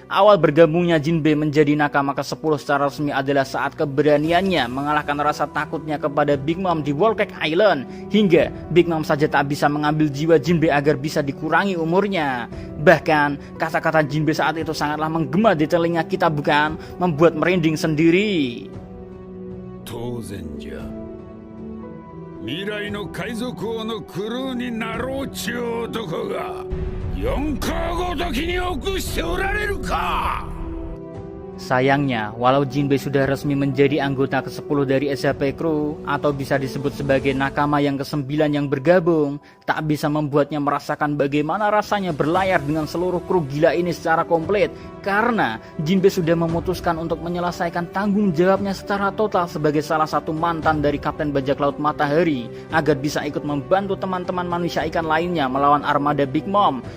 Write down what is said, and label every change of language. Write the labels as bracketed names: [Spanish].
[Indonesian] Awal bergabungnya Jinbe menjadi nakama ke-10 secara resmi adalah saat keberaniannya mengalahkan rasa takutnya kepada Big Mom di Whole Cake Island. Hingga Big Mom saja tak bisa mengambil jiwa Jinbe agar bisa dikurangi umurnya. Bahkan kata-kata Jinbe saat itu sangatlah menggema di telinga kita, bukan? Membuat merinding sendiri. [Japanese] 当然じゃ。未来の海賊王のクルーになろうちゅう男が4カごときに臆しておられるか。 [Indonesian] Sayangnya, walau Jinbe sudah resmi menjadi anggota ke-10 dari SHP Crew atau bisa disebut sebagai nakama yang ke-9 yang bergabung, tak bisa membuatnya merasakan bagaimana rasanya berlayar dengan seluruh kru gila ini secara komplit. Karena Jinbe sudah memutuskan untuk menyelesaikan tanggung jawabnya secara total sebagai salah satu mantan dari Kapten Bajak Laut Matahari agar bisa ikut membantu teman-teman manusia ikan lainnya melawan armada Big Mom.